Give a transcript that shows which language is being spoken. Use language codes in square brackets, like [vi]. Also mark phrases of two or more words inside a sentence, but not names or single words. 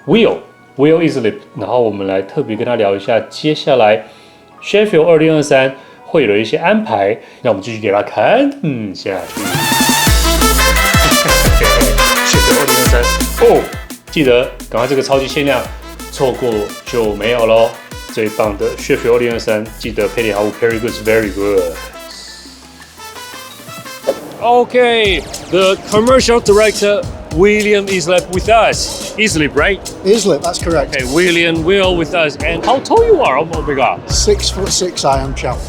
[zh] Will Islip，然後我們來特別跟他聊一下接下來 Sheffield 2023會有的一些安排，那我們繼續給他看下去。Sheffield 2023 記得趕快這個超級限量，錯過就沒有咯。最棒的 Sheffield 2023，記得配點好物 [en] ，Very good, very good。Okay, the commercial director William Islip with us. Islip, right? Islip, that's correct. Okay, Will with us. And how tall you are? Oh my God. 6'6" I am, chap.